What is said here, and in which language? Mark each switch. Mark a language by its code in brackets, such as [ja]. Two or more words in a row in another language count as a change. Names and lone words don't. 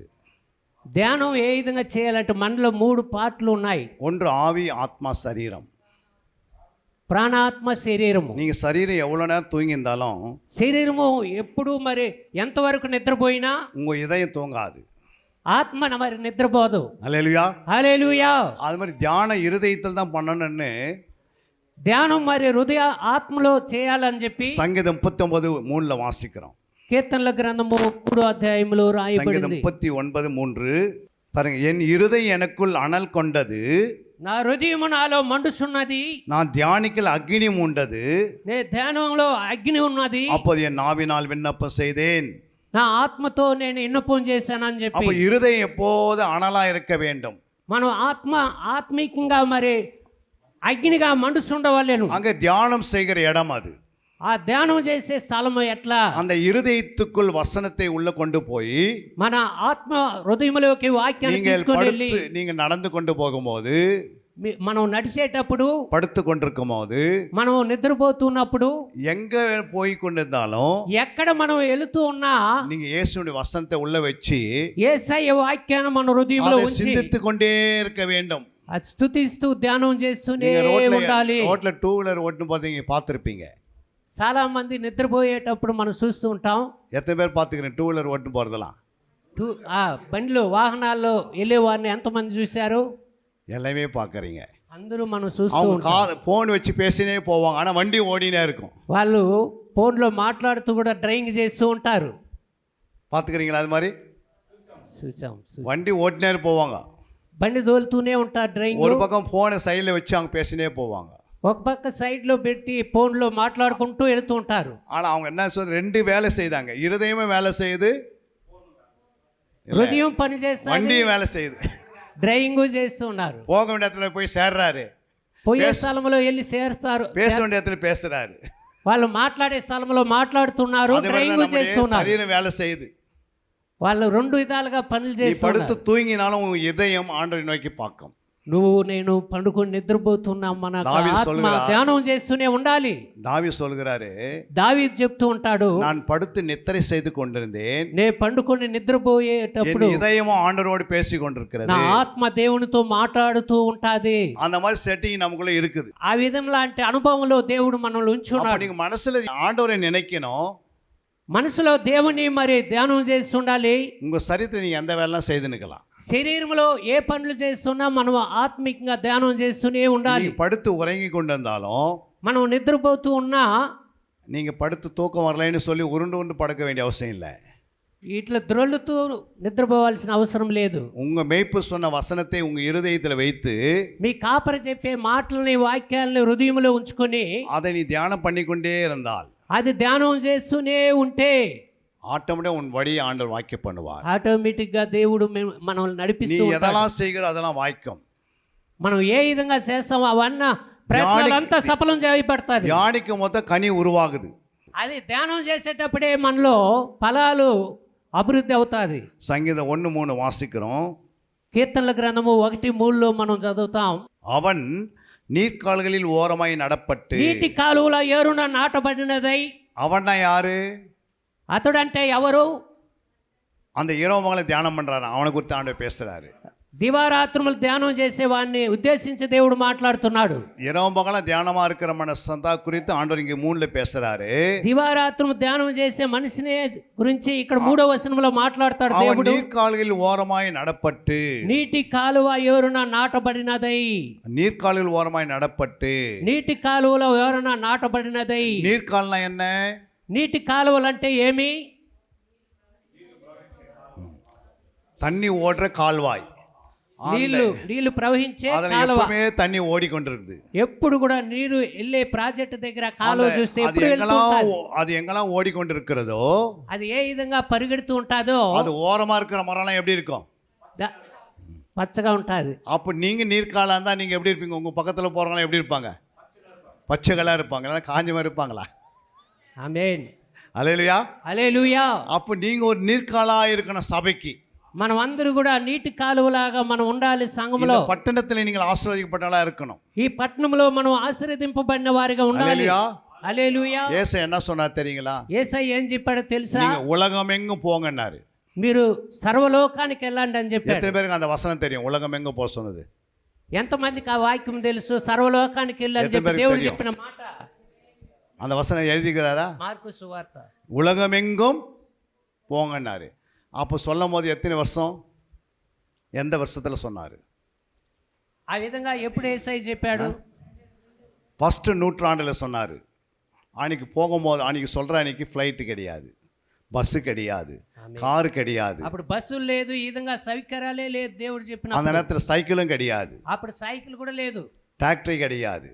[te] ధ్యానం ఏ విధంగా చేయాలంటే మనలో 3 పార్ట్లు ఉన్నాయి. [ta] ஒன்று ஆவி, ஆத்மா, சரீரம். [te] ప్రాణాత్మ శరీరము. [ta] நீங்க சரீரம் எவ்வளவு நேரம் தூங்கி இருந்தாலும், [te] శరీరము ఎప్పుడు మరి ఎంతవరకు నిద్రపోయినా [ta] உங்க இதயம் தூங்காது. [te] ఆత్మ మరి నిద్రపోదు. [ta] அல்லேலூயா. [te] హల్లెలూయా. [ta] அது மாதிரி தியானம் இருதயத்தில் தான் பண்ணணும்னு [te] ధ్యానం మరి హృదయ ఆత్మలో చేయాలని చెప్పి [ta] சங்கீதம் 39:3 வாசிக்கிறோம். [te] కీర్తనల గ్రంథము 3వ అధ్యాయములో [ta] சங்கீதம் [te] రాయబడింది. [ta] 39:3 பாருங்க, என் இருதயம் எனக்குள் அனல் கொண்டது, [te] నా హృదయము నాలో మండుచున్నది, [ta] நான் தியானிக்கல் அக்னி உண்டது, [te] నే ధ్యానంలో అగ్ని ఉన్నది, [ta] அப்போது என் நாவினால் விண்ணப்பம் செய்தேன். [te] నా ఆత్మతో నేను విన్నపం చేశానని చెప్పి. [ta] அப்போ இருதயம் எப்போது அனலா இருக்க வேண்டும். [te] మనం ఆత్మీకంగా మరి అగ్నిగా మండుచుండవలేను. [ta] அங்க தியானம் செய்கிற இடம் அது. [te] ఆ ధ్యానం చేసే స్థలము ఎట్లా? [ta] அந்த இருதயத்துக்குள் வசனத்தை உள்ள கொண்டு போய் [te] మన ఆత్మ హృదయంలోకి వాక్యాన్ని [ta] நீங்கள் [te] తీసుకొని వెళ్ళి [ta] படுத்து நீங்க நடந்து கொண்டு போகும்போது, [te] మనం నడిచేటప్పుడు, [ta] படுத்து கொண்டிருக்கும் போது, [te] మనం నిద్రపోతున్నప్పుడు, [ta] எங்க போய் கொண்டிருந்தாலும் [te] ఎక్కడ మనం వెళుతూ ఉన్నా [ta] நீங்க இயேசுவின் வசனத்தை உள்ள வச்சு [te] యేసయ్య వాక్యాన్ని మన హృదయంలో [ta] அதை [te] ఉంచి [ta] சிந்தித்து கொண்டே இருக்க வேண்டும். [te] అది స్తుతిస్తూ ధ్యానం చేస్తూనే [ta] நீங்க [te] ఉండాలి. [ta] ரோட்ல [en] two wheeler [ta] ஓட்டுன்னு பார்த்தீங்க, பார்த்துருப்பீங்க. [te] చాలా మంది నిద్రపోయేటప్పుడు మనం చూస్తూ ఉంటాం. [ta] எத்தனை பேர் பார்த்துக்கிறேன் [en] two wheeler [ta] ஓட்டுன்னு போகிறதெல்லாம்? [te] బండ్లు వాహనాల్లో వెళ్ళే వారిని ఎంతమంది చూశారు? [ta] எல்லாமே பார்க்குறீங்க. [te] అందరూ మనం చూస్తూ [ta] அவங்க [te] ఉంటాం. [ta] ஃபோன் வச்சு பேசினே போவாங்க, ஆனால் வண்டி ஓடினே இருக்கும். [te] వాళ్ళు ఫోన్లో మాట్లాడుతూ కూడా డ్రైవింగ్ చేస్తూ ఉంటారు. [ta] பார்த்துக்கிறீங்களா? அது மாதிரி [te] చూసాం. [ta] வண்டி ஓட்டினே போவாங்க, [te] బండి తోలుతూనే ఉంటారు డ్రైవింగ్. [ta] ஒரு பக்கம் ஃபோனை சைடில் வச்சு அவங்க பேசினே போவாங்க. [te] ఒక పక్క సైడ్లో పెట్టి ఫోన్లో మాట్లాడుకుంటూ వెళుతూ ఉంటారు. [ta] ஆனால் அவங்க என்ன சொல்ற, ரெண்டு வேலை செய்தாங்க. இருதயமே வேலை செய்யுது, [te] హృదయం పని చేస్తారు, [ta] வண்டியும் வேலை செய்யுது. [te] డ్రైవింగ్ చేస్తూ ఉన్నారు. [ta] போக வேண்டிய இடத்துல போய் சேர்றாரு, [te] పోయే స్థలంలో వెళ్ళి చేస్తారు, [ta] பேச வேண்டிய இடத்துல பேசுறாரு. [te] వాళ్ళు మాట్లాడే స్థలంలో మాట్లాడుతున్నారు, [ta] அது மாதிரி [te] డ్రైవింగ్ [ta] நம்முடைய [te] చేస్తున్నారు. [ta] சரீரம் வேலை செய்யுது. [te] వాళ్ళు రెండు విధాలుగా పనులు [ta] நீ படுத்து [te] చేస్తున్నారు. [ta] தூங்கினாலும் உன் இதயம் ஆண்டவரை நோக்கி பார்க்கும். [te] నువ్వు నేను పండుకొని నిద్రపోతున్నాం, మన దావీదు ఆత్మ [ta] சொல்லுகிறார். [te] ధ్యానం చేస్తూనే ఉండాలి. [ta] தாவீது சொல்கிறாரு, [te] దావీదు చెప్తూ ఉంటాడు, [ta] நான் படுத்து நித்திரை செய்து கொண்டிருந்தேன், [te] నే పండుకొని నిద్రపోయేటప్పుడు [ta] என் இதயமும் ஆண்டவரோடு பேசி [te] నా [ta] கொண்டிருக்கிறது. [te] ఆత్మ దేవునితో మాట్లాడుతూ ఉంటాది. [ta] அந்த மாதிரி செட்டிங் நமக்குள்ள இருக்குது. [te] ఆ విధం లాంటి అనుభవంలో దేవుడు మనల్ని [ta] அப்ப [te] ఉంచున్నాడు. [ta] நீங்க மனசுல ஆண்டவரை நினைக்கணும், [te] మనసులో దేవుని మరి ధ్యానం చేస్తుండాలి. [ta] உங்க சரீரத்தை நீங்க எந்த வேலைலாம் செய்து நிக்கலாம். [te] శరీరంలో ఏ పనులు చేస్తున్నా మనం ఆత్మికంగా ధ్యానం చేస్తూనే ఉండాలి. [ta] நீங்க படுத்து உறங்கி கொண்டிருந்தாலும், [te] మనం నిద్రపోతూ ఉన్నా [ta] நீங்க படுத்து தூக்கம் வரலைன்னு சொல்லி உருண்டு படுக்க வேண்டிய அவசியம் இல்லை. [te] ఇట్లా ద్రొల్లుతూ నిద్రపోవాల్సిన అవసరం లేదు. [ta] உங்க மேய்ப்பு சொன்ன வசனத்தை உங்க இருதயத்தில் வைத்து [te] మీ కాపరి చెప్పే మాటలని, వాక్యాలని హృదయంలో ఉంచుకొని [ta] அதை நீ தியானம் பண்ணிக்கொண்டே இருந்தால், [te] అది ధ్యానం చేస్తూనే ఉంటే [ta] ஆட்டோமேட்டிக்கா உன் வழியை ஆண்டவர் வாய்க்க பண்ணுவார். [te] ఆటోమేటిక్ గా దేవుడు మనల్ని [ta] நீ [te] నడిపిస్తూ ఉంటాడు. [ta] எதெல்லாம் செய்கிற அதெல்லாம் வாய்க்கும். [te] మనం ఏ విధంగా చేస్తామో అవన్నీ ప్రయత్నాలంతా సఫలం చేయబడతాది. [ta] தியானிக்கும் மொத்த கனி உருவாகுது. [te] అది ధ్యానం చేసేటప్పుడే మనలో ఫలాలు అభివృద్ధి అవుతాది. [ta] சங்கீதம் 1:3 வாசிக்கிறோம். [te] కీర్తనల గ్రంథము 1:3 మనం చదువుతాం. [ta] அவன் நீர்க்கால்களில் ஓரமாய் நடப்பட்டு, [te] నీటి కాలువల ఏరున నాటబడినదై. [ta] அவன்னா யாரு? [te] అతడంటే ఎవరు? [ta] அந்த இரவு மகளை தியானம் பண்றாரு, அவனை குறித்து ஆண்டவர் பேசுறாரு. [te] దివారాత్రములు ధ్యానం చేసేవాడిని ఉద్దేశించి దేవుడు మాట్లాడుతున్నాడు. [ta] இரவு மகள தியானமா இருக்கிற மனசந்தா குறித்து ஆண்டவர் இங்க 3ல பேசுறாரு. [te] దివారాత్రము ధ్యానం చేసే మనిషిని గురించి ఇక్కడ 3వ వచనంలో మాట్లాడతాడు [ta] அவன் [te] దేవుడు. [ta] நீர்க்கால்களில் ஓரமாய் நடப்பட்டு, [te] నీటి కాలువ ఏరున నాటబడినదై. [ta] நீர்க்கால்களில் ஓரமாய் நடப்பட்டு. [te] నీటి కాలువలో ఏరున నాటబడినదై. [ta] நீர்க்கால்னா என்ன? [te] నీటి కాలువలంటే ఏమి? [ta] தண்ணி ஓடுற கால்வாய். [te] నీళ్లు ప్రవహించే [ta] அதுல [te] కాలువ. [ta] எப்பவுமே தண்ணி ஓடிக்கொண்டிருக்குது. [te] ఎప్పుడు కూడా నీరు వెళ్ళే ప్రాజెక్ట్ దగ్గర కాలువ చూస్తే [ta] அது [te] ఎప్పుడు వెళ్తూ ఉంటాది. [ta] எங்கெல்லாம் ஓடிக்கொண்டிருக்கிறதோ, [te] అది ఏ విధంగా పరిగెడుతూ ఉంటాదో [ta] அது ஓரமா இருக்கிற மரம்லாம் எப்படி இருக்கும்? [te] పచ్చగా ఉంటుంది. [ta] அப்போ நீங்க நீர்க்காலா இருந்தா நீங்க எப்படி இருப்பீங்க? உங்க பக்கத்துல போறவங்க எப்படி இருப்பாங்க? பச்சைகளா இருப்பாங்க, இல்ல காஞ்ச மாதிரி இருப்பாங்களா? [te] ఆమేన్. [ta] அல்லேலூயா. [te] హల్లెలూయా. [ta] அப்போ நீங்க ஒரு நீர்க்காலா இருக்கணும் சபைக்கு. [te] మనం అందరూ కూడా నీటి కాలువలాగా మనం ఉండాలి సంఘములో. [ta] இந்த பட்டணத்துல நீங்கள் ஆசீர்வதிக்கப்பட்டவளா இருக்கணும். [te] ఈ పట్టణంలో మనం ఆశీర్వదింపబడిన వారిగా ఉండాలి. [ta] அல்லேலூயா. [te] హల్లెలూయా. [ta] ஏசு என்ன சொன்னார் தெரியுங்களா? [te] యేసయ్య ఏం చెప్పాడో తెలుసా? [ta] நீங்க உலகமெங்கும் போங்கன்னாரு. [te] మీరు సర్వలోకానికి వెళ్ళండి అని చెప్పాడు. [ta] எத்தனை பேருக்கு அந்த வசனம் தெரியும்? உலகமெங்கும் போக சொன்னது. [te] ఎంతమందికి ఆ వాక్యం తెలుసు? సర్వలోకానికి వెళ్ళని ఎంతమందికి చెప్పి దేవుడు తెలియదు? చెప్పిన మాట. [ta] அந்த வசனம் எழுதிக்கிறாரா? [te] మార్కు సువార్త. [ta] உலகமெங்கும் போங்கன்னாரு. அப்போ சொல்லும் போது எத்தனை வருஷம், எந்த வருஷத்தில் சொன்னார்? [te] ఆ విధంగా ఎప్పుడు యేసయ్య చెప్పాడు? [ta] ஃபஸ்ட்டு நூற்றாண்டில் சொன்னார். அன்றைக்கி போகும்போது, அன்றைக்கி சொல்கிற அன்றைக்கி ஃப்ளைட்டு கிடையாது, பஸ்ஸு கிடையாது, காரு கிடையாது, [te] అప్పుడు బస్సులు లేదు, ఈ విధంగా సౌకర్యాలే లేదు దేవుడు చెప్పిన. [ta] அந்த நேரத்தில் சைக்கிளும் கிடையாது, [te] అప్పుడు సైకిల్ కూడా లేదు, [ta] டிராக்டரி கிடையாது,